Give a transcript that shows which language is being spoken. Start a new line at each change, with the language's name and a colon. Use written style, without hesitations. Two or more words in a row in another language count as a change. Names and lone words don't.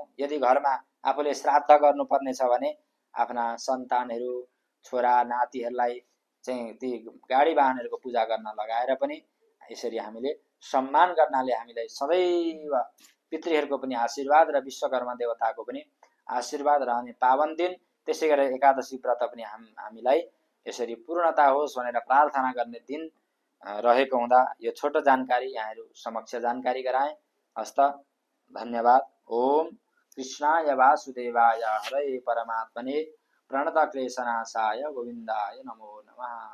Nepali: यदि घरमा आफूले श्राद्ध गर्नुपर्ने छ भने आफ्ना सन्तानहरू, छोरा नातिहरूलाई चाहिँ ती गाडी वाहनहरूको पूजा गर्न लगाएर पनि यसरी हामीले सम्मान गर्नाले हामीलाई सदैव पितृहरूको पनि आशीर्वाद र विश्वकर्मा देवताको पनि आशीर्वाद रहने पावन दिन। त्यसै गरेर एकादशी व्रत पनि हामीलाई यसरी पूर्णता होस् भनेर प्रार्थना गर्ने दिन रहेको हुँदा यो छोटो जानकारी यहाँहरू समक्ष जानकारी गराएँ। हस्त, धन्यवाद।
Sanskrit: ओम कृष्णाय वासुदेवाय हरे परमात्मने प्रणतक्लेशनाशाय गोविन्दाय नमो नमः।